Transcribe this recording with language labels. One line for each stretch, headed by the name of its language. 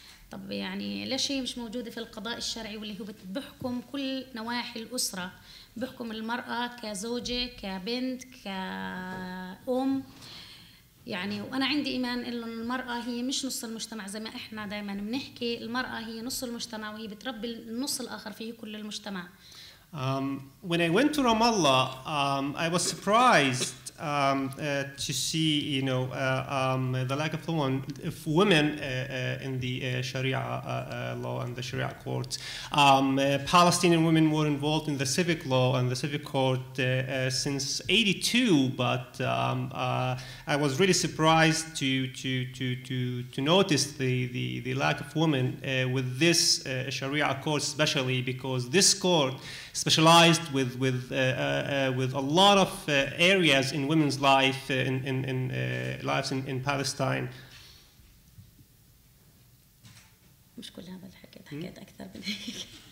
Arabic: طب يعني ليش هي مش موجودة في القضاء الشرعي واللي هو بيحكم كل نواحي الأسرة، بيحكم المرأة كزوجة كبنت كأم يعني. وأنا عندي إيمان إنه المرأة هي مش نص المجتمع زي ما إحنا دائما بنحكي، المرأة هي نص المجتمع وهي بتربي النص الآخر فيه كل المجتمع.
English: When I went to Ramallah, I was surprised to see, you know, the lack of women in the Sharia law and the Sharia courts. Palestinian women were involved in the civic law and the civic court since '82, but I was really surprised to notice the lack of women with this Sharia court, especially because this court specialized with a lot of areas in women's life lives in Palestine.
Arabic: مش كل هذا الحكي حكيت أكثر من هيك.